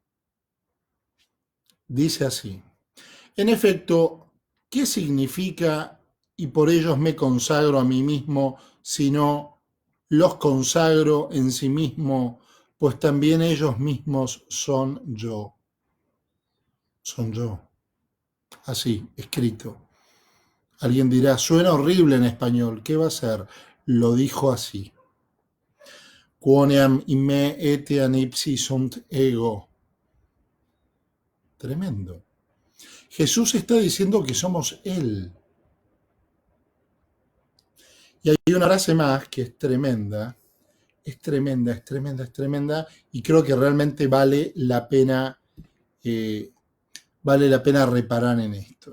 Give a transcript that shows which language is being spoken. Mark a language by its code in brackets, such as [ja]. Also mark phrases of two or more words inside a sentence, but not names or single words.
[es] Dice así, en efecto, ¿qué significa y por ellos me consagro a mí mismo, sino los consagro en sí mismo, pues también ellos mismos son yo? Son yo. Así, escrito. Alguien dirá, suena horrible en español, ¿qué va a ser? Lo dijo así. [la] Quoniam in me etiam ipsi sunt ego. [es] Tremendo. Jesús está diciendo que somos Él. Y hay una frase más que es tremenda, y creo que realmente vale la pena reparar en esto.